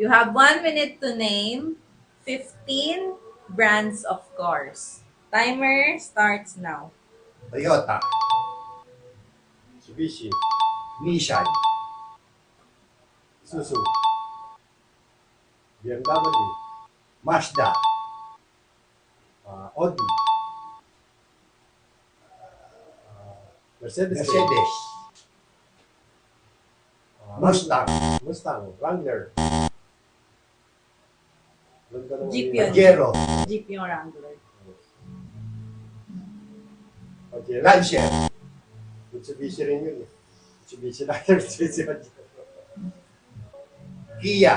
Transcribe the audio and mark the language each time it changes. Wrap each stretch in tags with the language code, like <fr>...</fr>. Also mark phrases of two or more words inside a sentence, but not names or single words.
<en>You have 1 minute to name 15 brands of cars. Timer starts now. Toyota, Mitsubishi, Nissan, Isuzu, BMW, Mazda, Audi, Mercedes, Mercedes, Mustang, Mustang, Wrangler,</en> <tl>ganda ng Jeep mga- yun. Pajero, Jeep yung Wrangler. Pajero, Lancer, Mitsubishi rin yun eh. Mitsubishi na yun. Mitsubishi na yun. Kia,</tl>